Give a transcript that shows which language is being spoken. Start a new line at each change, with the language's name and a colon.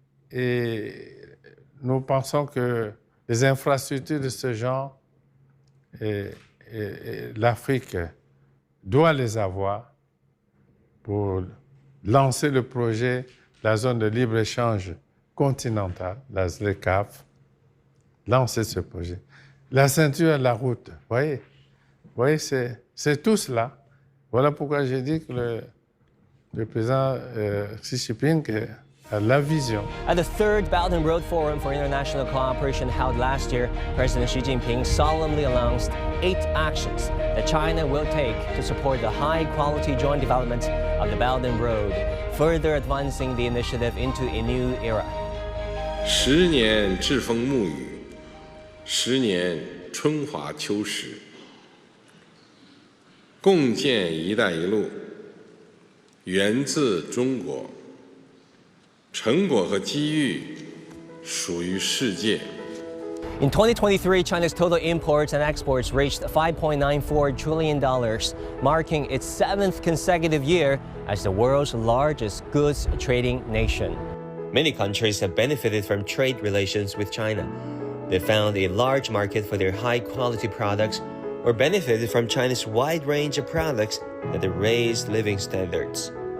French: Et nous pensons que les infrastructures de ce genre, l'Afrique doit les avoir pour lancer le projet de la zone de libre-échange continentale, la ZLECAf, lancer ce projet. La ceinture et la route, vous voyez, c'est tout cela. Voilà pourquoi j'ai dit que le président Xi Jinping a la vision.
English: At the third Belt and Road Forum for International Cooperation held last year, President Xi Jinping solemnly announced 8 actions that China will take to support the high-quality joint development of the Belt and Road, further advancing the initiative into a new era.
Chinese: 10年栉风沐雨，10年春华秋实，共建“一带一路”，源自中国，成果和机遇属于世界。
English: In 2023, China's total imports and exports reached $5.94 trillion, marking its 7th consecutive year as the world's largest goods trading nation. Many countries have benefited from trade relations with China. They found a large market for their high-quality products or benefited from China's wide range of products that have raised living standards.